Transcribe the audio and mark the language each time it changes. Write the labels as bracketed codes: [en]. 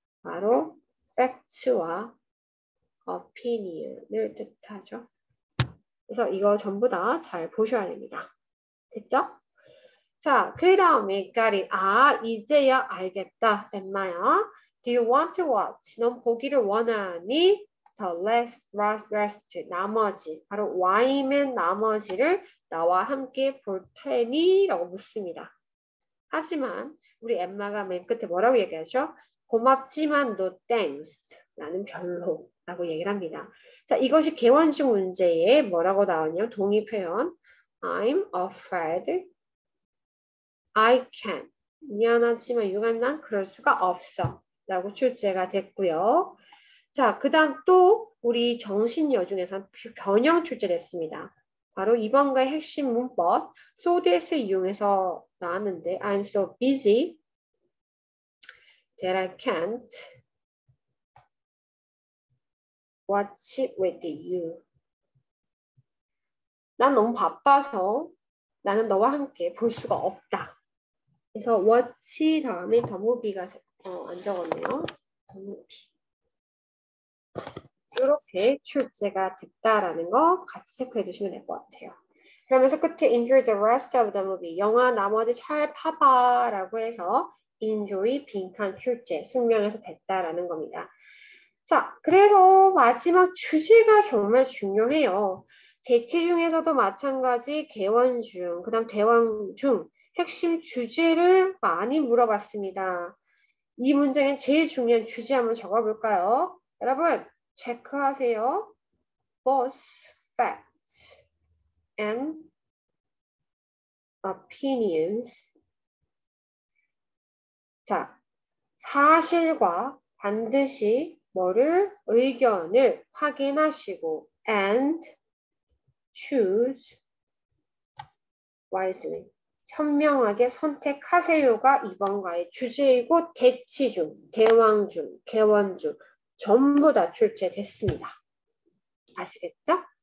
[ko] 바로 fact와 opinion을 뜻하죠. 그래서 이거 전부 다 잘 보셔야 됩니다. 됐죠? 자, 그 다음에 까리 아, 이제야 알겠다. [en] 엠마야. Do you want to watch? [ko] 넌 보기를 원하니? [en] The rest, [ko] 나머지. 바로 Y맨 나머지를 나와 함께 볼 테니? 라고 묻습니다. 하지만 우리 엠마가 맨 끝에 뭐라고 얘기하죠? 고맙지만 [en] no thanks. [ko] 나는 별로. 라고 얘기를 합니다. 자, 이것이 개원식 문제에 뭐라고 나오냐면 동의 표현. [en] I'm afraid I can. [ko] 미안하지만 유감 난 그럴 수가 없어. 라고 출제가 됐고요. 자, 그 다음 또 우리 정신여 중에서 변형 출제됐습니다. 바로 이번과의 핵심 문법 so that을 이용해서 나왔는데 [en] I'm so busy that I can't watch it with you. [ko] 난 너무 바빠서 나는 너와 함께 볼 수가 없다. 그래서 watch 다음에 더무비가 안 적었네요. 더무비. 이렇게 출제가 됐다라는 거 같이 체크해 두시면 될 것 같아요. 그러면서 끝에 [en] enjoy the rest of the movie. [ko] 영화 나머지 잘 봐봐 라고 해서 enjoy 빈칸 출제 숙명에서 됐다라는 겁니다. 자, 그래서 마지막 주제가 정말 중요해요. 대치 중에서도 마찬가지 개원 중, 그 다음 대왕 중 핵심 주제를 많이 물어봤습니다. 이 문장의 제일 중요한 주제 한번 적어볼까요? 여러분, 체크하세요. [en] Both facts and opinions. [ko] 자, 사실과 반드시 뭐를 의견을 확인하시고 [en] and choose wisely. [ko] 현명하게 선택하세요가 이번과의 주제이고 대치 중, 대왕 중, 개원 중 전부 다 출제됐습니다. 아시겠죠?